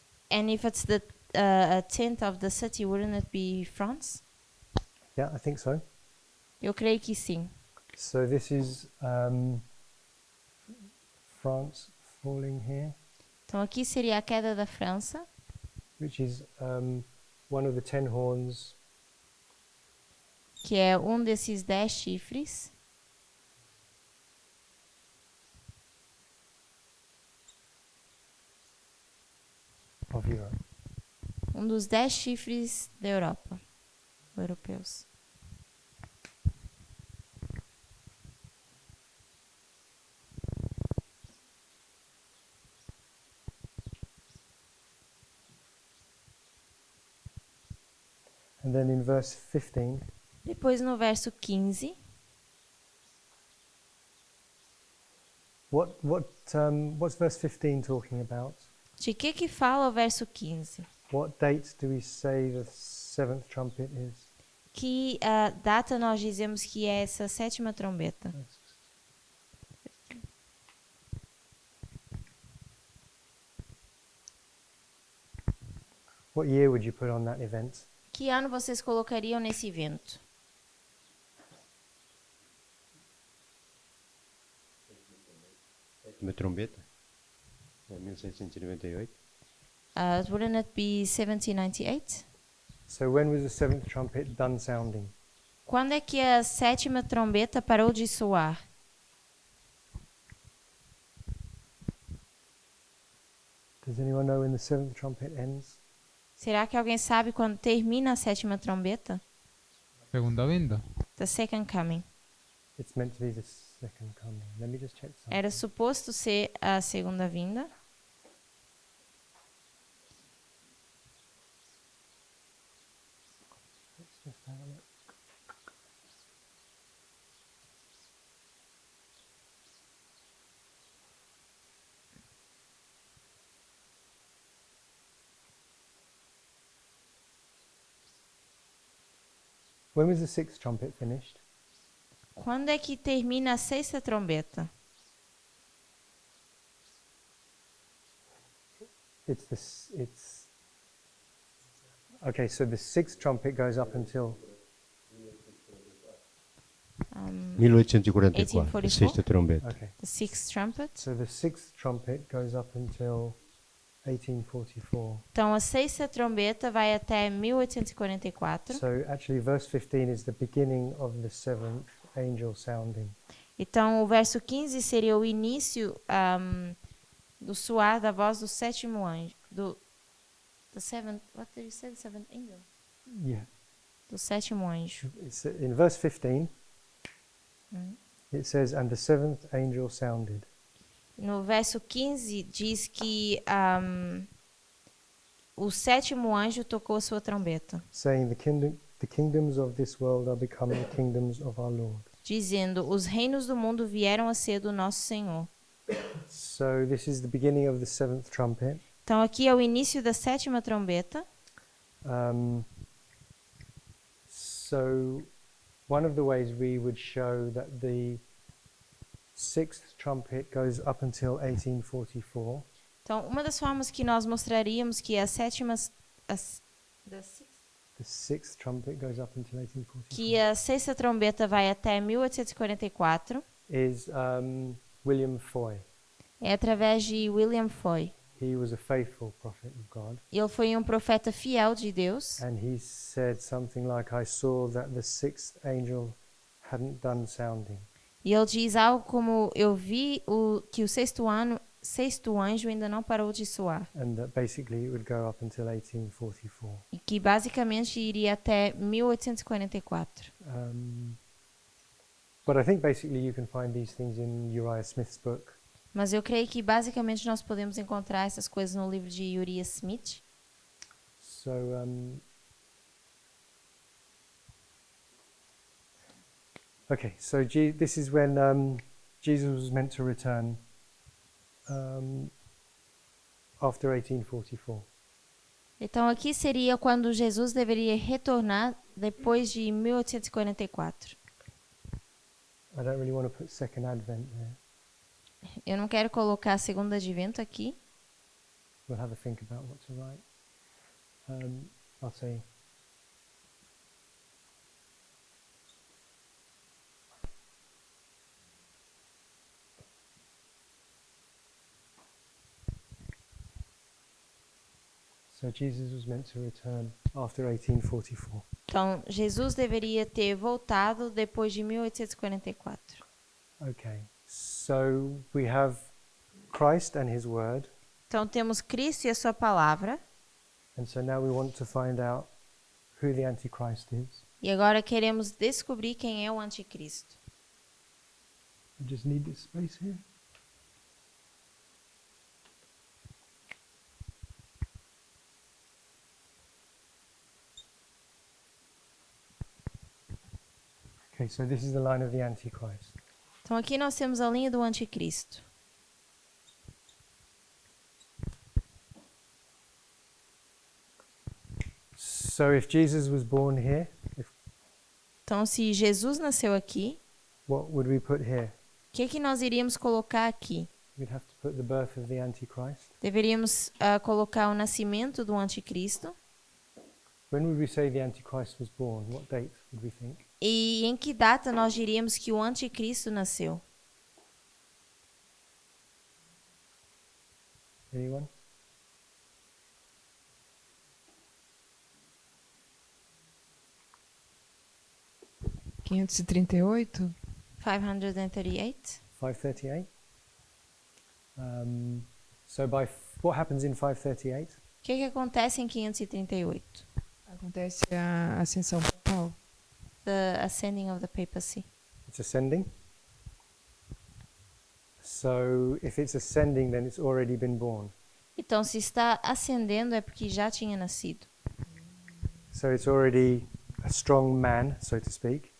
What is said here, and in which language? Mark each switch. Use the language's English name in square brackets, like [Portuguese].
[English] And if it's the a 10th of the city, wouldn't it be France? Yeah, I think so. [Portuguese] Eu creio que sim. [English] So this is France falling here. [Portuguese] Então aqui seria a queda da França. [English] which is one of the 10 horns [Portuguese] que é um desses 10 chifres [English] of Europe. [Portuguese] um dos 10 chifres da Europa, europeus. [English] And then in verse 15, [Portuguese] Depois no verso 15, [English] what's verse 15 talking about? [Portuguese] de que fala o verso 15? [English] What date do we say the seventh trumpet is? [Portuguese] Que data nós dizemos que é essa sétima trombeta? [English] What year would you put on that event? [Portuguese] Que ano vocês colocariam nesse evento? Sétima trombeta. É 1698. [English] Wouldn't it be 1798? So when was the seventh trumpet done sounding? [Portuguese] Quando é que a sétima trombeta parou de soar? [English] Does anyone know when the seventh trumpet ends? [Portuguese] Será que alguém sabe quando termina a sétima trombeta? Segunda vinda. [English] The second coming. It's meant to be the second coming. Let me just check something. [Portuguese] Era suposto ser a segunda vinda. [English] Let's just have a look. When was the sixth trumpet finished? [Portuguese] Quando é que termina a sexta trombeta? [English] It's okay. So the sixth trumpet goes up until 1844. 1844? [Portuguese] Sexta trombeta. [English] okay. The sixth trumpet. So the sixth trumpet goes up until 1844. [Portuguese] Então a sexta trombeta vai até 1844. [English] So actually, verse 15 is the beginning of the seventh angel sounding. [Portuguese] Então o verso 15 seria o início do soar da voz do sétimo anjo. [English] The seventh, what did you say? The seventh angel? Yeah. [Portuguese] Do sétimo anjo. [English] It's in verse 15. It says, "And the seventh angel sounded." [Portuguese] No verso 15 diz que o sétimo anjo tocou sua trombeta, [English] Saying, the kingdoms of this world are becoming kingdoms of our Lord. [Portuguese] dizendo: os reinos do mundo vieram a ser do nosso Senhor. [English] So this is the beginning of the seventh trumpet. [Portuguese] Então aqui é o início da sétima trombeta. [English] So one of the ways we would show that the sixth trumpet goes up until 1844 [Portuguese] Então uma das formas que nós mostraríamos que a sétima [English] the sixth trumpet goes up until 1844 [Portuguese] que a sexta trombeta vai até 1844 [English] is William Foy. [Portuguese] é através de William Foy. [English] He was a faithful prophet of God, [Portuguese] Ele foi um profeta fiel de Deus [English] and he said something like, "I saw that the sixth angel hadn't done sounding." [Portuguese] e ele diz algo como: eu vi que o sexto anjo ainda não parou de soar. [English] And that basically it would go up until 1844. [Portuguese] E que basicamente iria até 1844. [English] But I think basically you can find these things in Uriah Smith's book. [Portuguese] Mas eu creio que basicamente nós podemos encontrar essas coisas no livro de Uriah Smith. [English] So okay, so this is when Jesus was meant to return after 1844. [Portuguese] Então aqui seria quando Jesus deveria retornar depois de 1844. [English] I don't really want to put second advent there. [Portuguese] Eu não quero colocar a segunda advento aqui. [English] We'll have a think about what to write. I'll say So Jesus was meant to return after 1844. [Portuguese] Então, Jesus deveria ter voltado depois de 1844. [English] Okay. So we have Christ and his word. [Portuguese] Então, temos Cristo e a sua palavra. [English] And so now we want to find out who the Antichrist is. [Portuguese] E agora queremos descobrir quem é o anticristo. [English] I just need this space here. Okay, so this is the line of the Antichrist. [Portuguese] Então, aqui nós temos a linha do anticristo. [English] So if Jesus was born here, [Portuguese] Então, se Jesus nasceu aqui, [English] what would we put here? [Portuguese] o que nós iríamos colocar aqui? [English] We'd have to put the birth of the Antichrist. [Portuguese] Deveríamos colocar o nascimento do anticristo. [English] When would we say the Antichrist was born? What date would we think? [Portuguese] E em que data nós diríamos que o anticristo nasceu? [English] Anyone? (538) 538? 538? So what happens in 538? [Portuguese] O que acontece em 538? acontece a ascensão papal. [English] The ascending of the papacy. It's ascending. So if it's ascending, then it's already been born. [Portuguese] Então, se está ascendendo é porque já tinha nascido. [English] So it's already a strong man, so to speak,